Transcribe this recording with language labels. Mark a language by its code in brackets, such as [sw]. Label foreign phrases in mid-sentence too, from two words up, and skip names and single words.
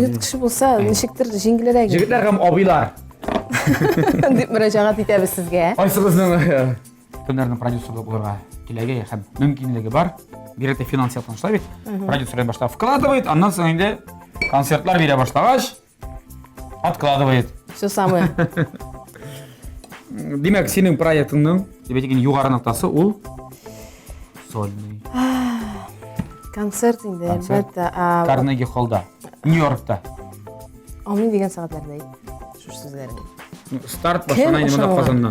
[tt] Җегет кеше булса, ничектер җиңгелрәк. Җегетләр һәм абыйлар. дип мөрәҗәгать итәбез сезгә. Кайсыгызның кемнәрнең продюсерлык булырга теләге һәм мөмкинлеге бар? Бирәтә финанс яктан бит. Продюсер башта вкладывает, аннан соң инде концертлар бирә башлагач откладывает. [ru] Все самое. [tt] Димәк, синең проектыңның дигән югары ноктасы ул сольный. Концерт инде, Концерт. әлбәттә. Карнеги холлда, Нью-Йоркта. Амин дигән сәгатьләрдә әйт. Шушы сүзләрне. Старт башлана инде монда Казаннан.